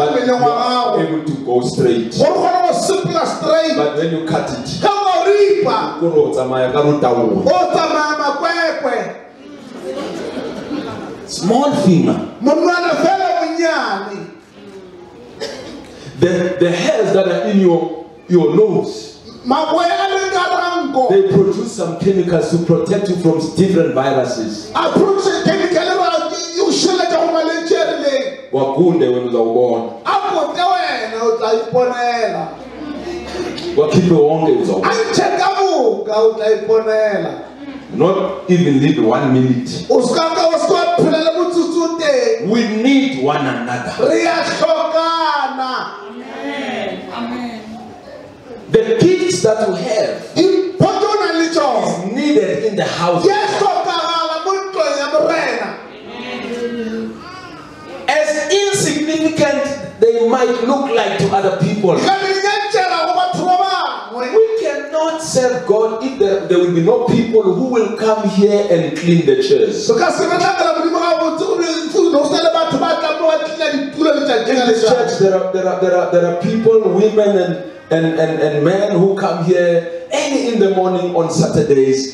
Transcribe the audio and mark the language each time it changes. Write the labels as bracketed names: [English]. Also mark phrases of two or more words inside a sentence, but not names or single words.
[English] But you [Northern Sotho] mmeleng wa [English] are [Northern Sotho] gago, [English] able to go straight. [Northern Sotho] gore o kgone go sepela straight. [English] But when you cut it, [Northern Sotho] Ge o ka o ripa, koro o tsamaya ka rotaolo. o tsamaya makwekwe. [English] Small finger. [Northern Sotho] Monwana fela monnyane. [English] The hairs that are in your nose, [Northern Sotho] Maboya a leng ka ranko, [English] they produce some chemicals to protect you from different viruses. [Northern Sotho] a produce chemical ba o šireletša go malwetse a rileng. [Zulu] Wakunde when uzawubona. [Northern Sotho] A pote wena o tla iponela. [Zulu] Wakhiphe wonke [Northern Sotho] A [Zulu] uzawubona. [Northern Sotho] ntshe ka moka o tla iponela. [English] Not even live 1 minute. [Northern Sotho] O se ka wa phela le motsotso o teng. [English] We need one another. [Northern Sotho] Re a hlokana. [English] The gifts that you have [Northern Sotho] Diphoto o nang le tsona [English] is needed in the house. [Northern Sotho] di a hlokagala mo ntlong ya morena. [English] As insignificant they might look like to other people, [Northern Sotho] Ka menyenyetšela go ba [English] God if there will be no people who will come here and clean the chairs. In the church, there are people, women and men who come here early in the morning on Saturdays.